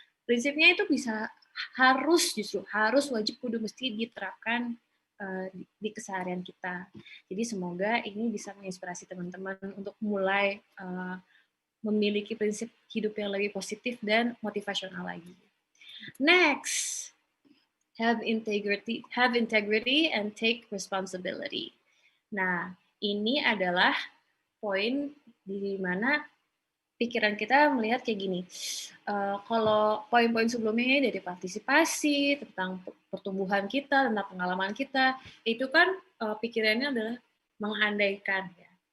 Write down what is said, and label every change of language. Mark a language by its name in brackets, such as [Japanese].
[Indonesian] Prinsipnya itu harus wajib kudu mesti diterapkan di keseharian kita. Jadi semoga ini bisa menginspirasi teman-teman untuk mulai memiliki prinsip hidup yang lebih positif dan motivasional lagi. [English] Next, have integrity and take responsibility. [Indonesian] Nah, ini adalah poin di mana pikiran kita melihat kayak gini. Kalau poin-poin sebelumnya dari partisipasi, tentang pertumbuhan kita, tentang pengalaman kita, itu kan pikirannya adalah mengandaikan ya.